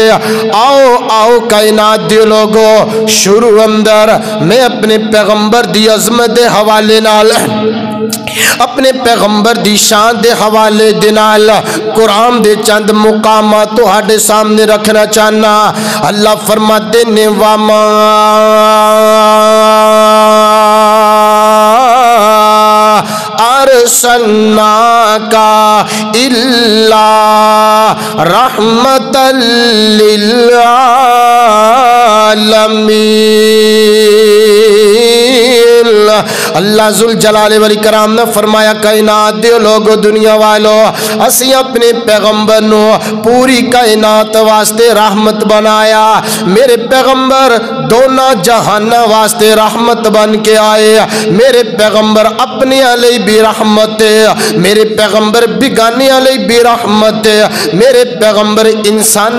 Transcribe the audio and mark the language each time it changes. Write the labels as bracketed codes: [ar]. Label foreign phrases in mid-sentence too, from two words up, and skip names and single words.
[pa] آؤ آؤ کائنات دے لوکو، شروع اندر میں اپنے پیغمبر دی عظمت دے حوالے نال، اپنے پیغمبر دی شان دے حوالے دے نال قرآن دے چند مقاماں تہاڈے سامنے رکھنا چاہناں. اللہ فرماتے نے, [ar] وما أرسلناك إلا رحمة للعالمين. [pa] اللہ ذل جلال والاکرام نے فرمایا کائنات دے لوگو دنیا والو اسی اپنے پیغمبر نو پوری کائنات واسطے رحمت بنایا میرے پیغمبر دونوں جہانہ واسطے رحمت بن کے آئے میرے پیغمبر اپنے علیہ بھی رحمت میرے پیغمبر بگانے علیہ بھی رحمت میرے پیغمبر انسان